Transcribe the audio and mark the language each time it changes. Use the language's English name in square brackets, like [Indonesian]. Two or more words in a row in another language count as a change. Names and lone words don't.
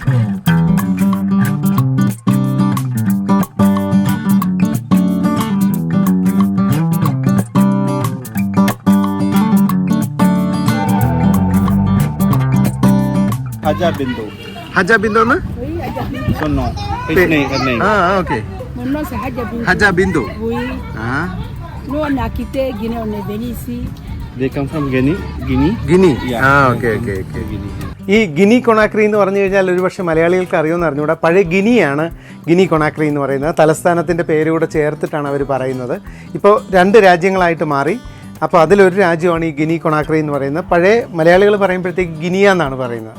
[Malayalam] Haja Bindu. ഹജ ബിന്ദു എന്ന് Sono. Isne. ഓക്കെ. [French] Mon nom c'est Hadja Bintou. [Malayalam] ഹജ ബിന്ദു. [French] Oui. Ah. Nous on a quitté Guinée, on est venu ici. [English] They come from Guinea. Guinea. [Malayalam] ഗിനി. [English] Yeah. okay okay okay. Guinea. [Malayalam] ഈ ഗിനി കൊണാക്രി എന്ന് പറഞ്ഞു കഴിഞ്ഞാൽ ഒരുപക്ഷെ മലയാളികൾക്ക് അറിയുമെന്ന് അറിഞ്ഞുകൂടാ. പഴയ ഗിനിയാണ് ഗിനി കൊണാക്രി എന്ന് പറയുന്നത്. തലസ്ഥാനത്തിൻ്റെ പേരുകൂടെ ചേർത്തിട്ടാണ് അവർ പറയുന്നത്. ഇപ്പോൾ 2 രാജ്യങ്ങളായിട്ട് മാറി. അപ്പോൾ അതിലൊരു രാജ്യമാണ് ഈ ഗിനി കൊണാക്രി എന്ന് പറയുന്നത്. പഴയ മലയാളികൾ പറയുമ്പോഴത്തേക്ക് ഗിനിയ എന്നാണ് പറയുന്നത്.